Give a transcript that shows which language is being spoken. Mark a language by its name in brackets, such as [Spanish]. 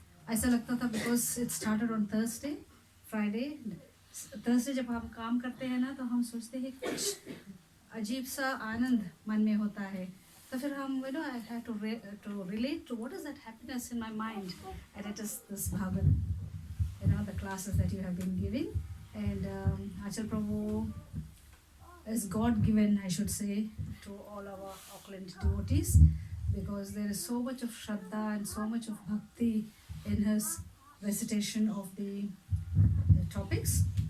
[Hindi] ऐसा लगता था [English] because it started on Thursday, Friday. [Hindi] Thursday जब हम काम करते हैं ना तो हम सोचते हैं कुछ अजीब सा आनंद मन में होता है. तो फिर हम [English] I had to relate to what is that happiness in my mind, and it is this Bhagavad, the classes that you have been giving. And Achal Prabhu is God given, I should say, to all our Auckland devotees, because there is so much of Shraddha and so much of Bhakti in his recitation of the topics.